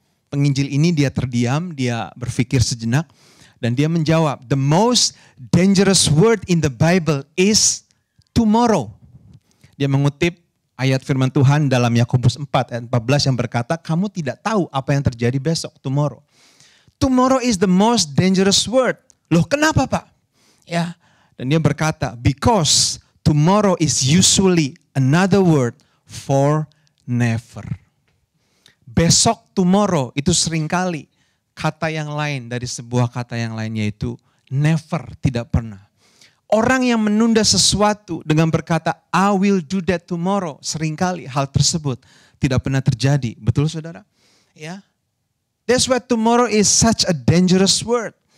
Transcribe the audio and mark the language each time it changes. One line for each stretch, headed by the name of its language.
Indonesian: Penginjil ini dia terdiam, dia berpikir sejenak, dan dia menjawab,
English: "The most dangerous word in the Bible is tomorrow."
Indonesian: Dia mengutip ayat firman Tuhan dalam Yakobus 4 ayat 14 yang berkata, kamu tidak tahu apa yang terjadi besok, tomorrow.
English: Tomorrow is the most dangerous word.
Indonesian: Loh, kenapa, Pak? Ya, dan dia berkata,
English: because tomorrow is usually another word for never.
Indonesian: Besok, tomorrow, itu seringkali kata yang lain dari sebuah kata yang lain, yaitu never, tidak pernah. Orang yang menunda sesuatu dengan berkata,
English: I will do that tomorrow,
Indonesian: seringkali hal tersebut tidak pernah terjadi. Betul, saudara? Ya.
English: That's why tomorrow is such a dangerous word.